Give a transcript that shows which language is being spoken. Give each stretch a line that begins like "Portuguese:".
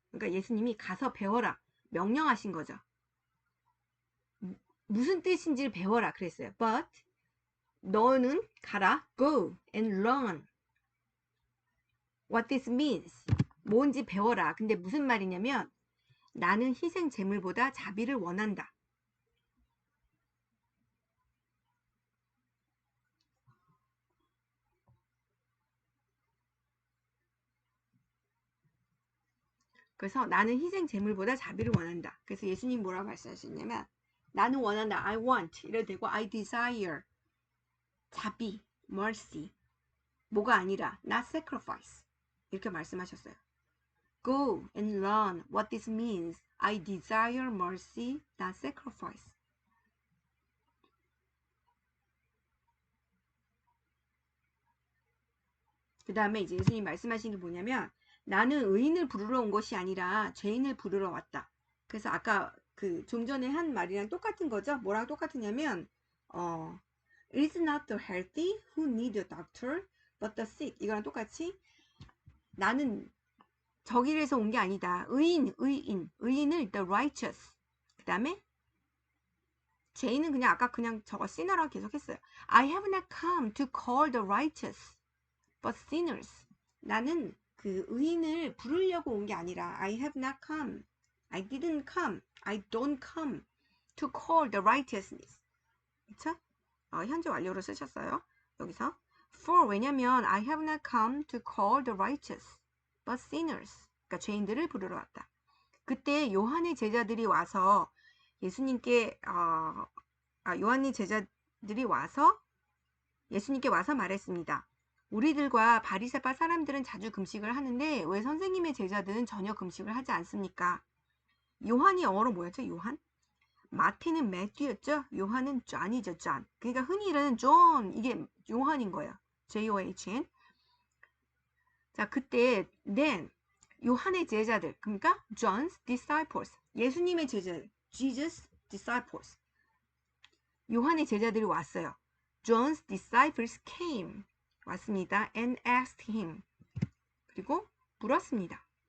Korean: 그러니까 예수님이 가서 배워라 명령하신 거죠. 무슨 뜻인지를 배워라 그랬어요.
English: But
Korean: 너는 가라,
English: go and learn what this means.
Korean: 뭔지 배워라. 근데 무슨 말이냐면 나는 희생 제물보다 자비를 원한다. 그래서 나는 희생 제물보다 자비를 원한다. 그래서 예수님 뭐라고 말씀하셨냐면 나는 원한다.
English: I want.
Korean: 이래도 되고
English: I desire.
Korean: 자비,
English: mercy.
Korean: 뭐가 아니라
English: not sacrifice.
Korean: 이렇게 말씀하셨어요.
English: Go and learn what this means. I desire mercy, not sacrifice.
Korean: 그 다음에 이제 예수님 말씀하신 게 뭐냐면 나는 의인을 부르러 온 것이 아니라 죄인을 부르러 왔다. 그래서 아까 그 좀 전에 한 말이랑 똑같은 거죠. 뭐랑 똑같으냐면
English: It is not the healthy who need a doctor, but the sick.
Korean: 이거랑 똑같이 나는 저길에서 온 게 아니다. 의인을
English: the righteous.
Korean: 그 다음에 죄인은 그냥 아까 그냥 저거 sinner라고 계속 했어요.
English: I have not come to call the righteous, but sinners.
Korean: 나는 그 의인을 부르려고 온 게 아니라
English: I have not come. I didn't come. I don't come to call the righteousness.
Korean: 그쵸? 현재 완료로 쓰셨어요. 여기서
English: for
Korean: 왜냐면
English: I have not come to call the righteous, but sinners.
Korean: 그러니까 죄인들을 부르러 왔다. 그때 요한의 제자들이 와서 예수님께 요한의 제자들이 와서 예수님께 와서 말했습니다. 우리들과 바리새파 사람들은 자주 금식을 하는데 왜 선생님의 제자들은 전혀 금식을 하지 않습니까? 요한이 영어로 뭐였죠? 요한? 마태는 매튜였죠. 요한은 존이죠. 존. 그러니까 흔히 이르는 존, 이게 요한인 거예요. John. 자, 그때
English: then
Korean: 요한의 제자들, 그러니까
English: John's disciples,
Korean: 예수님의 제자들,
English: Jesus disciples,
Korean: 요한의 제자들이 왔어요.
English: John's disciples came,
Korean: 왔습니다.
English: And asked him,
Korean: 그리고 물었습니다.